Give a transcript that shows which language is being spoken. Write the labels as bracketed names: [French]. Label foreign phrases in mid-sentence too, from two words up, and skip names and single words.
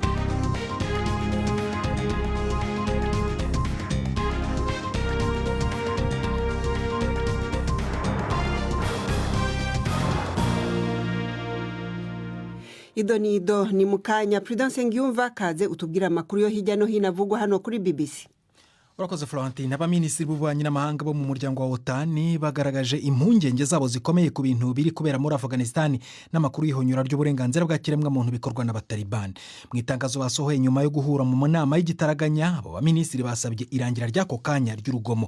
[Rundi] Idonido ni mukanya. Prudence Ngiyumva kaze utubwira amakuru yo hirya no hino avugwa hano kuri BBC. Urakoze Florentine. Abaminisitiri b'ububanyi n'amahanga bo mu muryango wa OTAN bagaragaje impungenge zabo zikomeye ku bintu biri kubera muri Afghanistan n'amakuru y'ihonyora ry'uburenganzira bwa kiremwamuntu bikorwa n'abataliban. Mu itangazo basohoye nyuma yo guhura mu nama y'igitaraganya, abo baminisitiri basabye irangira ry'ako kanya ry'urugomo.